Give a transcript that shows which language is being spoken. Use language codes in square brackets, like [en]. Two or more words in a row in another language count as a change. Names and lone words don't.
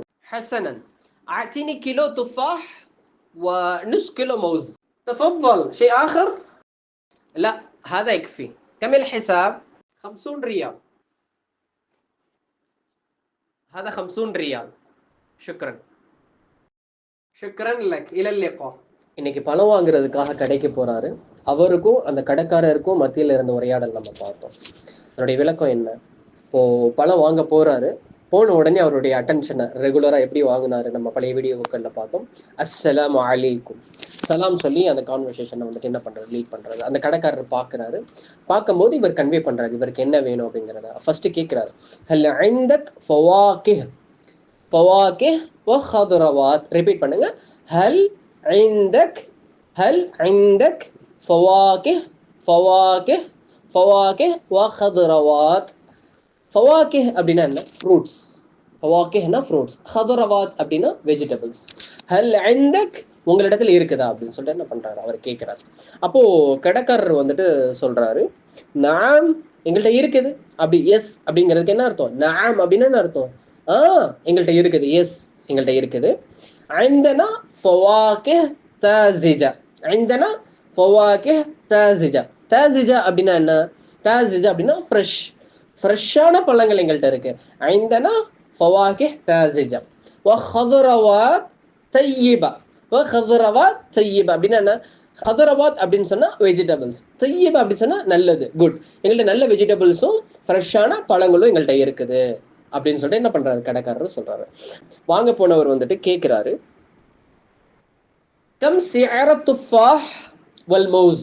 [ar] حسنا، أعطيني كيلو تفاح ونصف كيلو موز. تفضل، شيء آخر؟ لا، هذا يكفي. كم الحساب؟ 50 ريال. هذا 50 ريال. شكرا. شكرا لك. إلى اللقاء. [ta] இன்னைக்கு பழம் வாங்குறதுக்காக கடைக்கு போறாரு. அவருக்கும் அந்த கடைக்காரருக்கும் மத்தியில் இருந்த உரையாடல் நம்ம பார்த்தோம். அதனுடைய விளக்கம் என்ன? இப்போ பழம் வாங்க போறாரு. போன உடனே அவருடைய [en] attention regular [ta] எப்படி வாங்கினாரு நம்ம பழைய வீடியோக்களில் பார்த்தோம். [ar] السلام عليكم [ta] சலாம் சொல்லி அந்த கான்வர்சேஷனை வந்துட்டு என்ன பண்றது, லீட் பண்றது. அந்த கடைக்காரர் பார்க்குறாரு. பார்க்கும்போது இவர் கன்வே பண்றாரு இவருக்கு என்ன வேணும் அப்படிங்கிறத. ஃபர்ஸ்ட் கேட்கிறாரு, [ar] هل عندك فواكه فواكه وخضروات. [ta] ரிப்பீட் பண்ணுங்க. [ar] ஹல் عندك هل عندك فواكه وخضروات. [ta] فواكه அப்படின்னா என்ன? ஃப்ரூட்ஸ். ஃபவாகிஹ்னா ஃப்ரூட்ஸ், خضروات அப்படின்னா வெஜிடபிள்ஸ். [ar] هل عندك [ta] உங்களிடத்துல இருக்குதா அப்படின்னு சொல்லிட்டு என்ன பண்றாரு, அவர் கேட்கிறாரு. அப்போ கடைக்காரர் வந்துட்டு சொல்றாரு, நாம் எங்கள்கிட்ட இருக்குது. அப்படி எஸ் அப்படிங்கிறதுக்கு என்ன அர்த்தம்? நாம் அப்படின்னா என்ன அர்த்தம்? எங்கள்கிட்ட இருக்குது, எஸ் எங்கள்கிட்ட இருக்குது. [ar] عندنا فواكه طازجة. عندنا فواكه طازجة. طازجة [ta] அப்படின்னா என்ன? طازجة அப்படின்னா ஃப்ரெஷ்ஷான பழங்கள் எங்கள்கிட்ட இருக்கு. [ar] عندنا فواكه طازجة وخضروات طيبة. وخضروات طيبة [ta] அப்படின்னா என்ன? خضروات அப்படின்னு சொன்னா வெஜிடபிள்ஸ், طيبة அப்படின்னு சொன்னா நல்லது, குட். எங்கள்கிட்ட நல்ல வெஜிடபிள்ஸும் ஃப்ரெஷ்ஷான பழங்களும் எங்கள்கிட்ட இருக்குது அப்படின்னு சொல்லிட்டு என்ன பண்றாரு, கடைக்காரர் சொல்றாரு. வாங்க போனவர் வந்துட்டு கேட்கிறாரு, [ar] كم سعر التفاح والموز.